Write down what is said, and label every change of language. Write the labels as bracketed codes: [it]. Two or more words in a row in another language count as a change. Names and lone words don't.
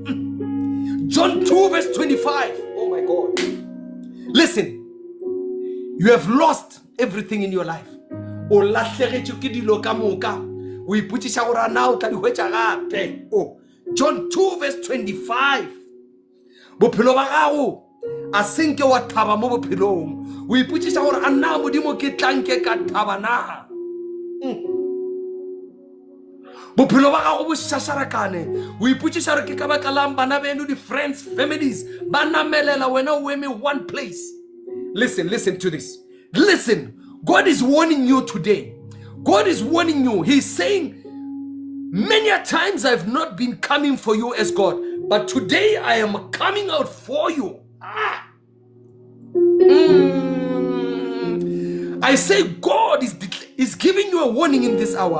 [en] John 2 verse 25. Oh my God. Listen, you have lost everything in your life. Oh, John 2 verse 25. [tn] Bophelo ba gago a senke wa thaba mo bophelong. O iputsisa gore a nna modimo ke tlanke ka thaba na. Bophelo ba gago bo sasarakane. O iputsisa gore ke ka baka lang bana beno di friends, families ba namelela wena o eme [en] one place. Listen to this. Listen, God is warning you today. God is warning you. He's saying, many a times I've not been coming for you as God, but today I am coming out for you. I say God is giving you a warning in this hour.